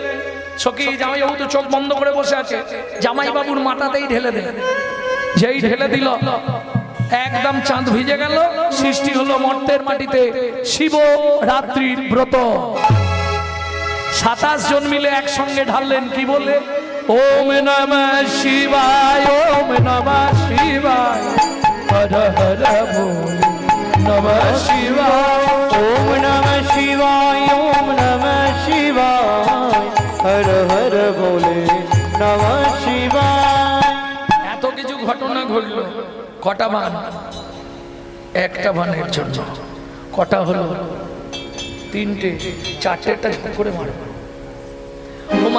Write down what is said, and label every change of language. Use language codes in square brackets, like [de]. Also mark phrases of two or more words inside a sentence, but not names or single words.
[bn] সখী জামাই বাবু তো চোখ বন্ধ করে বসে আছে, জামাই বাবুর মাথাতেই ঢেলে দেয়। যেই ঢেলে দিল একদম চাঁদ ভিজে গেল। সৃষ্টি হলো মর্তের মাটিতে শিব রাত্রির ব্রত। 27 জন মিলে একসঙ্গে ঢাললেন। কি বলে? ওম নমঃ শিবায়, ওম নমঃ শিবায়, হর হর বল নমঃ শিবায়, ওম নমঃ শিবায়, ওম নমঃ শিবায়, হর হর বলে নমঃ শিবায়। এত কিছু ঘটনা ঘটলো। কটা বান? একটা বানের জন্য কটা হলো? 3টে, 4টেটা করে মারবো।